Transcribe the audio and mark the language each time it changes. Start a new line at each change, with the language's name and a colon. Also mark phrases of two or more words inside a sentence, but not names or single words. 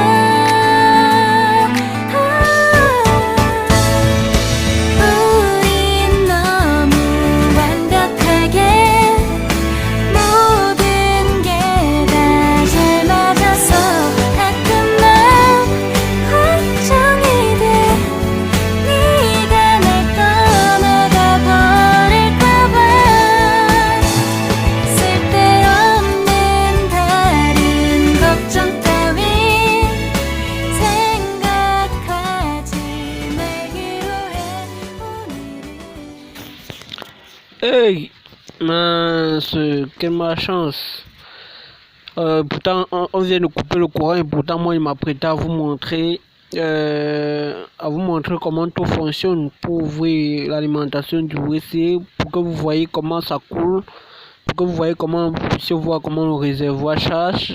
Korean: 우린 너무 완벽하게 모든 게 다 잘 맞아서 가끔 난 걱정이 돼 네가 날 떠나가 버릴까 봐 쓸데없는 다른 걱정 따윈 생각하지 말기로 해 오늘은
French: Hey, mince, quelle malchance. Pourtant, on vient de couper le courant et pourtant, moi, il m'a prêté à vous montrer comment tout fonctionne pour ouvrir l'alimentation du WC, pour que vous voyez comment ça coule, pour que vous voyez comment vous puissiez voir comment le réservoir charge.